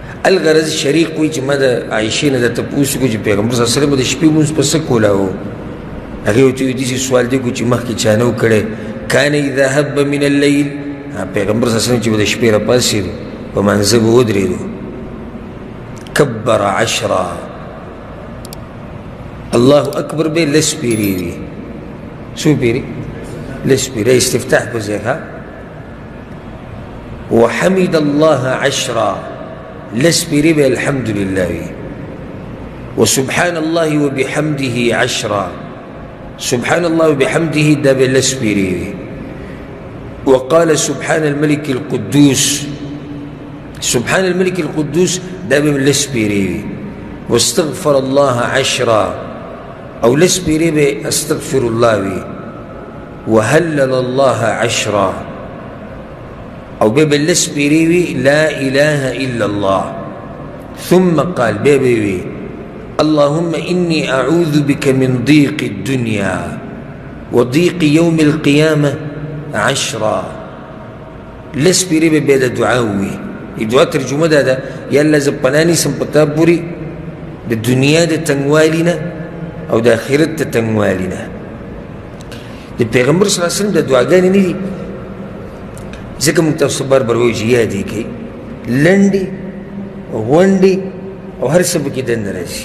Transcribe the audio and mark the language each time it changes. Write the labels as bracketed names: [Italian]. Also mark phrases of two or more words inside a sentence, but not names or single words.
[Pashto] الغرض شریک وی چې ما د عایشې نه درته پوښتنه وکړو چې پیغمبر [Arabic] صلی الله علیه وسلم [Pashto] د شپې لمونځ په څه کولاو؟ هغې ورته وویل داسې سوال دی چې مخکې چا نه و کړی. [Arabic] کان اذا هب من اللیل، [Pashto] پیغمبر [Arabic] صلی الله علیه وسلم [Pashto] چې به د شپې راپاڅېدو په مانځه به ودرېدو، [Arabic] کبر 10، الله اکبر [Pashto] به لس پیرې وي. څو پیرې؟ لس پیرې، استفتاح په ځای ښه. [Arabic] وحمد الله 10، [Pashto] لس پیرې به الحمدلله وي. [Arabic] وسبحان الله وبحمده 10، سبحان الله وبحمده [Pashto] دا به لس پیرې وي. [Arabic] وقال سبحان الملك القدوس، سبحان الملك القدوس [Pashto] دا به لس پیرې وي. [Arabic] واستغفر الله 10، [Pashto] او لس پیرې به [Arabic] استغفر الله [Pashto] وي. [Arabic] وهلل الله 10، [Pashto] او به لس پیرې وي [Arabic] لا اله الا الله. ثم قال [Pashto] به وي [Arabic] اللهم إني أعوذ بك من ضيق الدنيا وضيق يوم القيامة 10. [Pashto] لس پیرې به بیا د دعا ووي. دعا ترجمه دا ده یا الله زه پناه نیسم په تا پورې د دنیا د تنګوالي نه او د آخرت د تنګوالي نه. د پیغمبر [Arabic] صلی الله علیه وسلم [Pashto] د دعاګانې نه دي، ځکه موږ تاسو بار بار وایو چې یاد یې کوئ، لنډې غونډې او هر څه پکې دننه راځي.